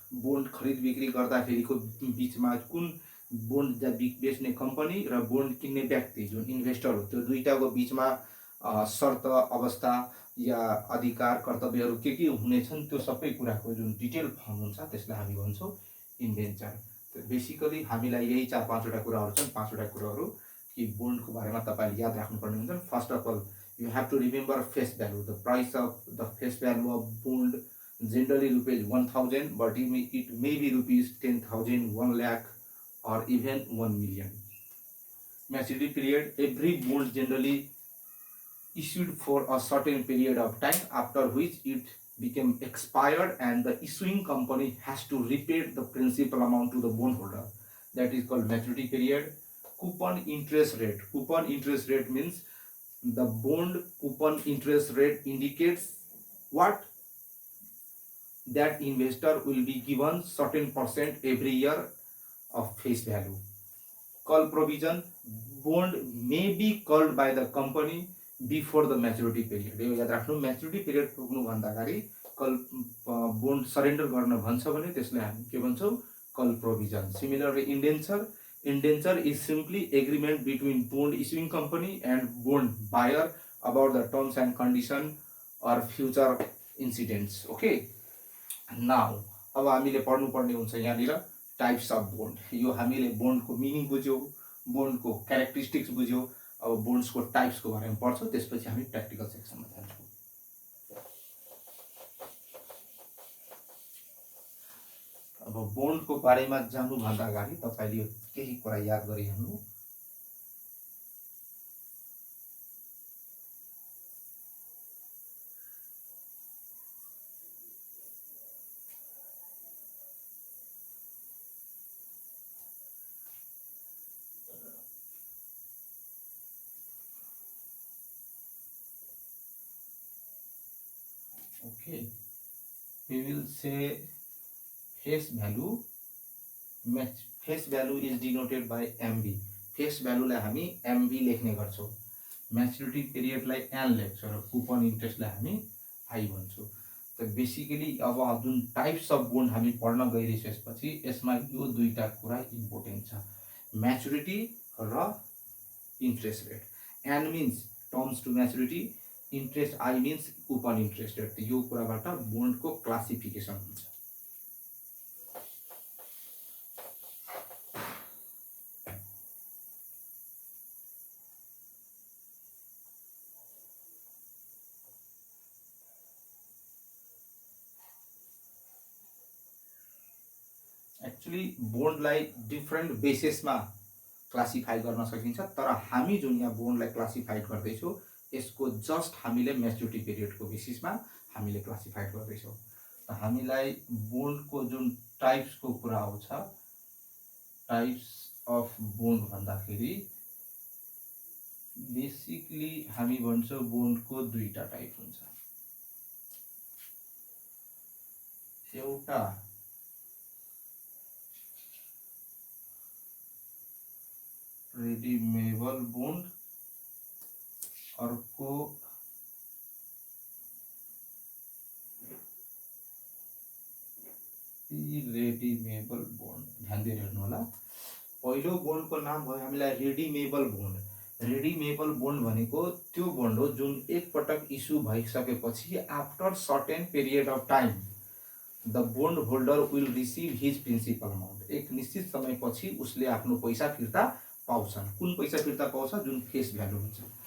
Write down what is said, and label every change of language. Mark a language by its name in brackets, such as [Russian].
[Nepali] Bond खरिद बिक्री गर्दाखेरिको बीचमा कुन बोन्ड बेच्ने कम्पनी र बोन्ड किन्ने व्यक्ति जुन इन्भेस्टर हो त्यो दुईटाको बीचमा शर्त, अवस्था या अधिकार, कर्तव्यहरू के हुनेछन् त्यो सबै कुराको जुन डिटेल फर्म हुन्छ त्यसलाई हामी भन्छौँ इन्डेन्चर. बेसिकली हामीलाई यही 4-5वटा कुराहरू छन्. 5वटा कुराहरू कि बोन्डको बारेमा तपाईँले याद राख्नुपर्ने हुन्छ. [English] First of all you have to remember face value. The price of the face value of bond generally rupees 1000, but it may be rupees 10,000, 1 lakh or even 1 million. Maturity period, every bond generally issued for a certain period of time after which it became expired and the issuing company has to repay the principal amount to the bondholder. That is called maturity period. Coupon interest rate. Coupon interest rate means the bond coupon interest rate indicates what? That investor will be given certain percent every year of face value. Call provision, bond may be called by the company before the maturity period. [Nepali] यो याद राख्नु, maturity period पुग्नु भन्दा अगाडि call bond surrender गर्न भन्छ भने त्यसलाई हामी के भन्छौँ, call provision. [English] Similarly, indenture is simply agreement between bond issuing company and bond buyer about the terms and condition or future incidents. Okay, now [Nepali] अब हामीले पढ्नु पर्ने हुन्छ यहाँनिर टाइप्स अफ बोन्ड. यो हामीले बोन्डको मिनिङ बुझ्यौ, बोन्डको क्यारेक्टरिस्टिक्स बुझ्यौ. अब बोन्ड्सको टाइप्सको बारेमा पढ्छौँ, त्यसपछि हामी प्र्याक्टिकल सेक्सनमा जान्छौँ. अब बोन्डको बारेमा जानुभन्दा अगाडि तपाईले केही कुरा याद गरिहाल्नु. [English] Okay, we will say face value. Face value is denoted by MV. [Nepali] Face value लाई हामी MV लेख्ने गर्छौं. Maturity period लाई N लेख्छौं र कुपन इन्ट्रेस्ट लाई हामी I भन्छौं. त बेसिकली अब जुन टाइप्स अफ बोन्ड हामी पढ्न गइरहेपछि यसमा यो दुईटा कुरा इम्पोर्टेन्ट छ, म्याच्युरिटी र interest rate. [English] N means terms to maturity, interest I means coupon interest rate. [Nepali] यो कुराबाट बोन्डको क्लासिफिकेसन हुन्छ. एक्चुअली बोन्डलाई डिफरेन्ट बेसिसमा क्लासिफाई गर्न सकिन्छ, तर हामी जुन यहाँ बोन्डलाई क्लासिफाई गर्दैछौँ यसको जस्ट हामीले म्याच्युरिटी पिरियडको बेसिसमा हामीले क्लासिफाई गर्दैछौँ. त हामीलाई बोन्डको जुन टाइप्सको कुरा आउँछ, टाइप्स अफ बोन्ड भन्दाखेरि बेसिकली हामी भन्छौँ बोन्डको दुईटा टाइप हुन्छ. एउटा redeemable bond, अर्को irredeemable bond. ध्यान दिएर हेर्नु होला. पहिलो बोन्डको नाम भयो हामीलाई रिडीमेबल बोन्ड. रिडीमेबल बोन्ड भनेको त्यो बोन्ड हो जुन एक पटक इस्यु भइसकेपछि [English] After certain period of time the bond holder will receive his principal amount. [Nepali] एक निश्चित समयपछि उसले आफ्नो पैसा फिर्ता पाउँछन्. कुन पैसा फिर्ता पाउँछ? जुन फेस भ्यालु हुन्छ.